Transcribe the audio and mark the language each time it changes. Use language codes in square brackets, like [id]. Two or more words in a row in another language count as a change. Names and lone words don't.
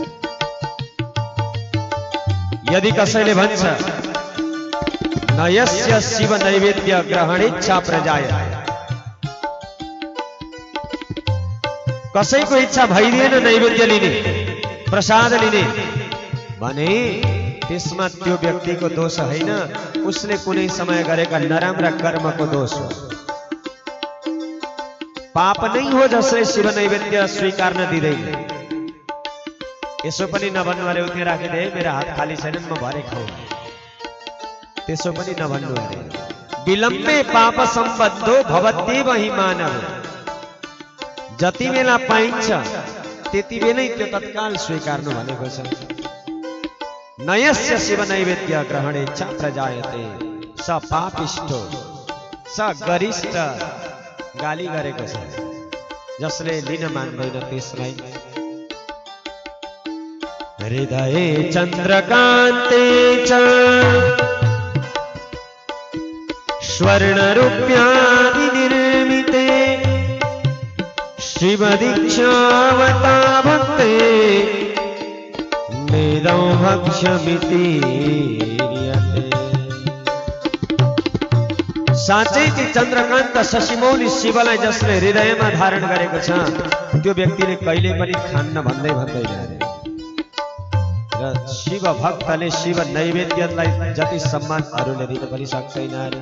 [ne] यदि कसैले भन्छ [sa] न यस्य शिव नैवेद्य ग्रहणेच्छा प्रजायते, [ne] कसैको इच्छा भइदिएन नैवेद्य लिने, प्रसाद लिने भने त्यसमा त्यो व्यक्तिको दोष होइन, उसले कुनै समय गरेका नराम्रा कर्मको दोष हो। पाप नै हो जसले शिव नैवेद्य स्वीकार्न दिँदैन। यसो पनि नभन्नु अरे, उति राखिदे मेरा हात खाली छैनन्, म भरे खाऊ, त्यसो पनि नभन्नु अरे। [sa] विलम्बे पाप सम्बद्धो भवत्येव हि मानव। [ne] जति बेला पाइन्छ त्यति बेलै त्यो तत्काल स्वीकार्नु भनेको छ। [sa] नयस्य शिव नैवेद्य ग्रहणेच्छा प्रजायते स पापिष्ठो स गरिष्ठ। [ne] गाली गरेको छ, जसले लिन मान्दैन त्यसलाई। [sa] हृदये चन्द्रकान्ते च स्वर्णरूप्यादि निर्मिते शिव दीक्षावता भक्ते वेदौ भक्ष्यमिति र्यते। [ne] साँच्चै ती चन्द्रकान्त शशिमौली शिवलाई जसले हृदयमा धारण गरेको छ, त्यो व्यक्तिले कहिले पनि खान्न भन्दै भन्दैन। र शिव भक्तले शिव नैवेद्यलाई जति सम्मान अरूले दिन पनि सक्दैन अरे।